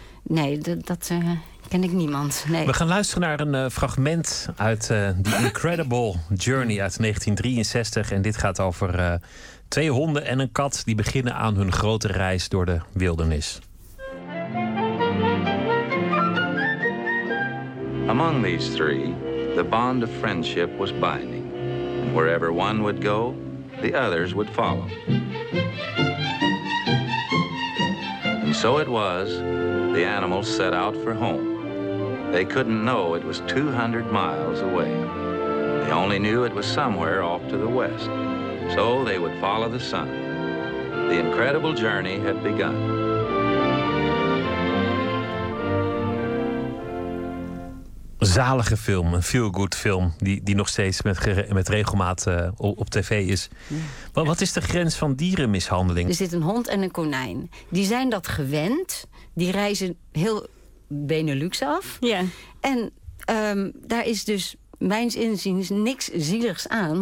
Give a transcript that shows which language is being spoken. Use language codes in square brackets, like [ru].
[nl] Nee, dat ken ik niemand. Nee. We gaan luisteren naar een fragment uit The Incredible Journey uit 1963. En dit gaat over... twee honden en een kat die beginnen aan hun grote reis door de wildernis. [en] Among these three, the bond of friendship was binding. And wherever one would go, the others would follow. And so it was, the animals set out for home. They couldn't know it was 200 miles away. They only knew it was somewhere off to the west. So they would follow the sun. The incredible journey had begun. [nl] Z- zalige film, een feel-good film, die nog steeds met regelmaat op tv is. Ja. Maar wat is de grens van dierenmishandeling? Er zit een hond en een konijn. Die zijn dat gewend. Die reizen heel Benelux af. Ja. En daar is dus, mijns inziens, niks zieligs aan.